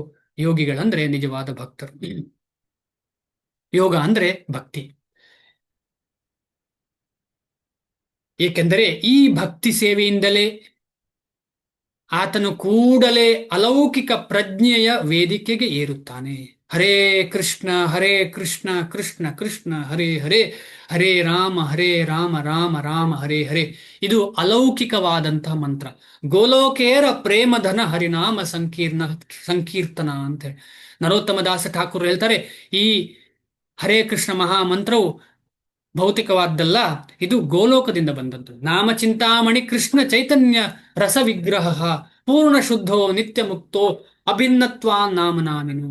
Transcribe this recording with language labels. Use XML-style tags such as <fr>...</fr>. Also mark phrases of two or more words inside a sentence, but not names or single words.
<kn>ಯೋಗಿಗಳಂದ್ರೆ ನಿಜವಾದ ಭಕ್ತರು. ಯೋಗ ಅಂದ್ರೆ ಭಕ್ತಿ. ಏಕೆಂದರೆ ಈ ಭಕ್ತಿ ಸೇವೆಯಿಂದಲೇ ಆತನು ಕೂಡಲೇ ಅಲೌಕಿಕ ಪ್ರಜ್ಞೆಯ ವೇದಿಕೆಗೆ ಏರುತ್ತಾನೆ.</kn> <sa>ಹರೇ ಕೃಷ್ಣ ಕೃಷ್ಣ ಕೃಷ್ಣ ಹರೇ ಹರೇ, ಹರೇ ರಾಮ ರಾಮ ರಾಮ ಹರೇ ಹರೇ.</sa> <kn>ಇದು ಅಲೌಕಿಕವಾದಂತಹ ಮಂತ್ರ.</kn> <bn>গোলোকের প্রেমধন হরিনাম সংকীর্তন</bn> <kn>ಅಂತ ಹೇಳಿ ನರೋತ್ತಮ ದಾಸ ಠಾಕೂರ್ ಹೇಳ್ತಾರೆ. ಈ ಹರೇ ಕೃಷ್ಣ ಮಹಾಮಂತ್ರವು ಭೌತಿಕವಾದ್ದಲ್ಲ, ಇದು ಗೋಲೋಕದಿಂದ ಬಂದದ್ದು.</kn> <sa>ನಾಮಚಿಂತಾಮಣಿ ಕೃಷ್ಣ ಚೈತನ್ಯ ರಸ ವಿಗ್ರಹ ಪೂರ್ಣ ಶುದ್ಧೋ ನಿತ್ಯ ಮುಕ್ತೋ ಅಭಿನ್ನತ್ವಾ ನಾಮನಾಮಿನು.</sa>